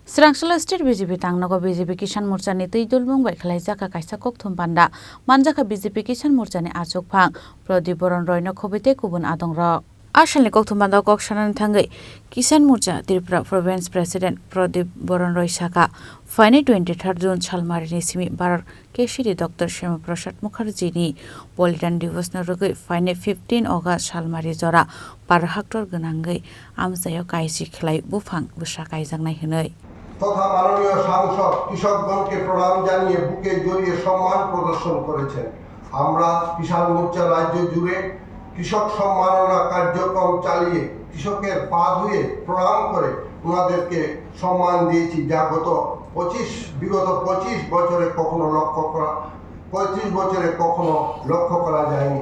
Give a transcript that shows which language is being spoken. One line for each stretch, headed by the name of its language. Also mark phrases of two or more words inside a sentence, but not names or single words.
Kok Borok: Srangsala State BJP Tangnago BJP Kisan Morcha ni Tuidulbung bai khlaijaka kaisa kokthum panda manjaka BJP Kisan Morcha ni achuk phang Pradip Boron Roy no khobite kubun adongrok Ashalni kokthum panda kok sanan thangai Kisan Morcha Tripura Province President Pradip Boron Roy Saka Faini 23 June Chalmari ni simi barar Keshiri Dr. Shama Prasad Mukherjee ni Bolidan Divas no rugai Faini 15 August Chalmari jora par hector gonangai amsayo kaisi khlai bufang busa kaijangnai hinai
Bangla: তথা মাননীয় সাংসদ কৃষকগণকে প্রণাম জানিয়ে বুকে জড়িয়ে সম্মান প্রদর্শন করেছেন। আমরা কিষাণ মোর্চা রাজ্য জুড়ে কৃষক সম্মাননা কার্যক্রম চালিয়ে কৃষকের পা ধুয়ে প্রণাম করে ওনাদেরকে সম্মান দিয়েছি, যা বিগত 25 বছরে কখনো লক্ষ্য করা যায়নি।